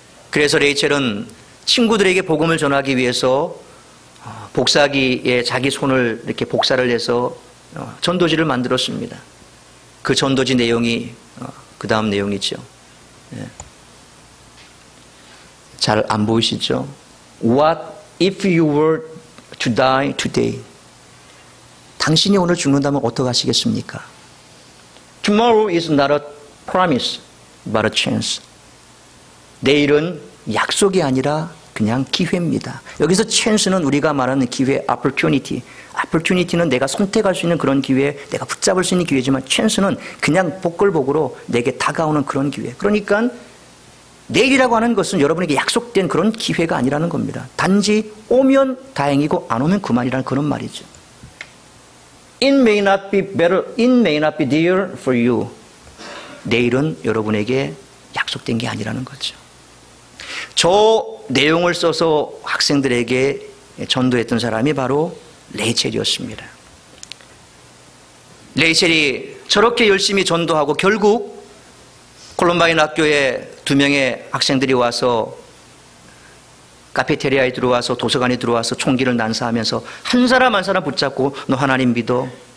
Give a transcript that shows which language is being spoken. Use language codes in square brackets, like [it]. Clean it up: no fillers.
[ko] 그래서 레이첼은 친구들에게 복음을 전하기 위해서 복사기에 자기 손을 이렇게 복사를 해서 전도지를 만들었습니다. 그 전도지 내용이 그 다음 내용이죠. 잘 안 보이시죠? [en] What if you were to die today? [ko] 당신이 오늘 죽는다면 어떻게 하시겠습니까? [en] Tomorrow is not a promise, but a chance. [ko] 내일은 약속이 아니라 그냥 기회입니다. 여기서 chance는 우리가 말하는 기회, opportunity. opportunity는 내가 선택할 수 있는 그런 기회, 내가 붙잡을 수 있는 기회지만 chance는 그냥 복걸복으로 내게 다가오는 그런 기회. 그러니까 내일이라고 하는 것은 여러분에게 약속된 그런 기회가 아니라는 겁니다. 단지 오면 다행이고 안 오면 그만이라는 그런 말이죠. [en] It may not be better, it may not be dear for you. [ko] 내일은 여러분에게 약속된 게 아니라는 거죠. 저 내용을 써서 학생들에게 전도했던 사람이 바로 레이첼이었습니다. 레이첼이 저렇게 열심히 전도하고 결국 콜럼바인 학교에 2명의 학생들이 와서 카페테리아에 들어와서 도서관에 들어와서 총기를 난사하면서 한 사람 한 사람 붙잡고 너 하나님 믿어?